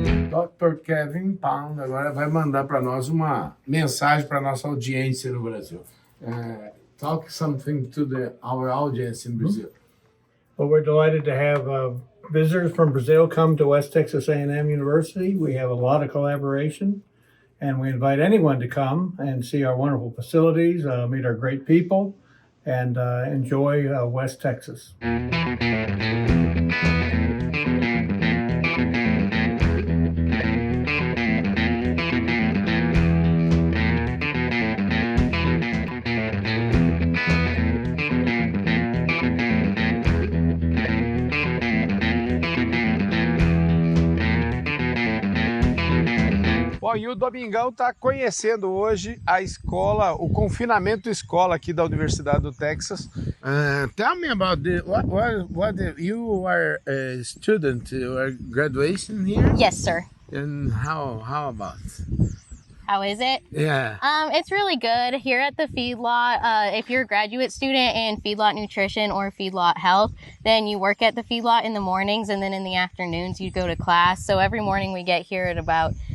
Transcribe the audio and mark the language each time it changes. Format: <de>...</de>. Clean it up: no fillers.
<pt>Dr. Kevin Pound agora vai mandar para nós uma mensagem para nossa audiência no Brasil.</pt> <en>Talk something to our audience in Brazil. Well, we're delighted to have visitors from Brazil come to West Texas A&M University. We have a lot of collaboration, and we invite anyone to come and see our wonderful facilities, meet our great people, and enjoy West Texas.</en> <pt>Bom, e o Domingão está conhecendo hoje a escola, o confinamento escola aqui da Universidade do Texas.</pt> <en>Tell me about what you are a student, you are graduation here? Yes, sir. And how about? How is it? Yeah. It's really good here at the feedlot. If you're a graduate student in feedlot nutrition or feedlot health, then you work at the feedlot in the mornings, and then in the afternoons you go to class. So every morning we get here at about</en>